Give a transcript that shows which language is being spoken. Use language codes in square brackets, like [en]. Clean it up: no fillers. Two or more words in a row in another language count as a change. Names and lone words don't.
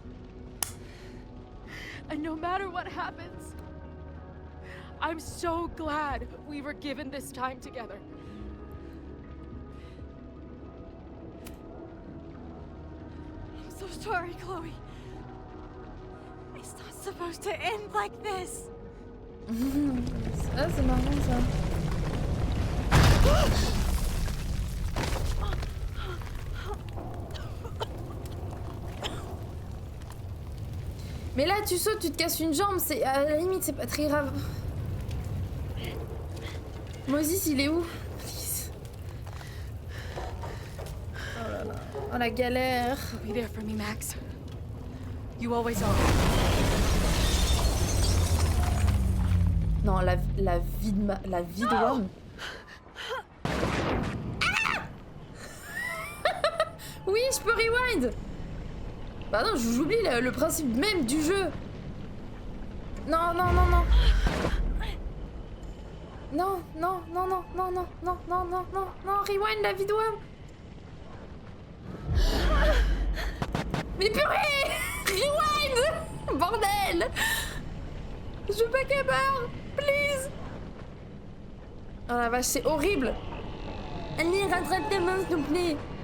[en] And no matter what happens, I'm so glad we were given this time together. I'm so sorry, Chloe. It's not supposed to end like this. [fr] Ah, c'est marrant ça. Mais là, tu sautes, tu te casses une jambe, c'est à la limite, c'est pas très grave. Moses, il est où? Please. Oh là là. Oh la galère. [en] Be there for me, Max. You always are. [fr] Non, la vie de Rome. Ah. Oui, je peux rewind. Bah non, j'oublie le principe même du jeu. Non, non, non, non. Non, non, non, non, non, non, non, non, non, non, non, rewind la vidéo. Mais purée. Rewind. Bordel. Je veux pas qu'elle meure. Please. Oh la vache, c'est horrible. Allez, rattrape tes mains, s'il te plaît.